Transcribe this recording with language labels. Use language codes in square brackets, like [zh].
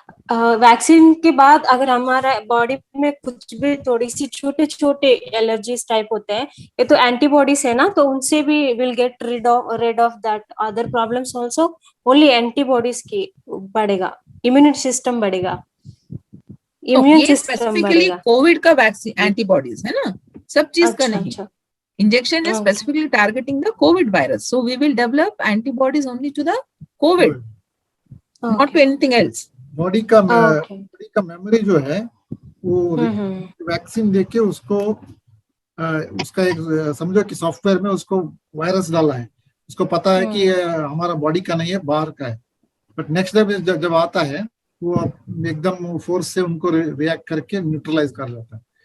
[hi] Vaccine के बाद अगर हमारा बॉडी में कुछ भी थोड़ी सी छोटे छोटे एलर्जीज टाइप होते हैं, ये तो एंटीबॉडीज है ना, तो उनसे भी [en] Will get rid of that other problems also। [hi] Only antibodies की बढ़ेगा, इम्यूनिटी सिस्टम बढ़ेगा, इम्यून सिस्टम बढ़ेगा। कोविड का वैक्सीन एंटीबॉडीज है ना, सब चीज का नहीं। अच्छा। [en] Injection is specifically targeting the COVID virus, so we will develop antibodies only to the COVID, not to anything else. [hi] Body का मेमोरी जो है वो वैक्सीन देके उसको उसका एक समझो कि सॉफ्टवेयर में उसको वायरस डाला है, उसको पता है कि हमारा बॉडी का नहीं है, बाहर का है, बट नेक्स्ट डे जब आता है वो एकदम फोर्स से उनको रिएक्ट करके न्यूट्रलाइज कर लेता है।